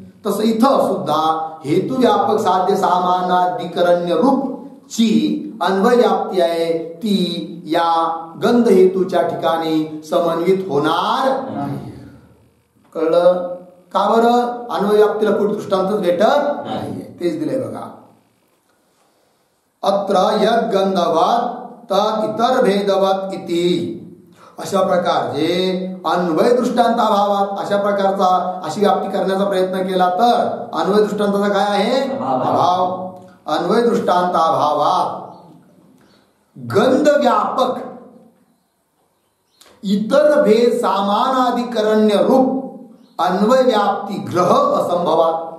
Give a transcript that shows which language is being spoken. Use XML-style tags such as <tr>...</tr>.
<mr>तसं इथं सुद्धा हेतु व्यापक साध्य सामानाधिकरण्य रूप ची अन्वय व्याप्ती आहे, ती या गंध हेतूच्या ठिकाणी समन्वित होणार नाही. कळलं का बरं, अन्वय व्याप्तीला कुठे दृष्टांतच भेटत नाहीये. तेच दिलंय बघा.</mr> <sa>अत्र यद गंधवत् तद इतर भेदवत् इति.</sa> <mr>अशा प्रकारचे अन्वय दृष्टांताभावात अशा प्रकारचा अशी व्याप्ती करण्याचा प्रयत्न केला तर अन्वय दृष्टांताचा काय आहे, अभाव.</mr> <sa>अन्वय दृष्टांताभावात गंध व्यापक इतर भेद सामानाधिकरण्य रूप अन्वय व्याप्ती ग्रह असंभवात.</sa>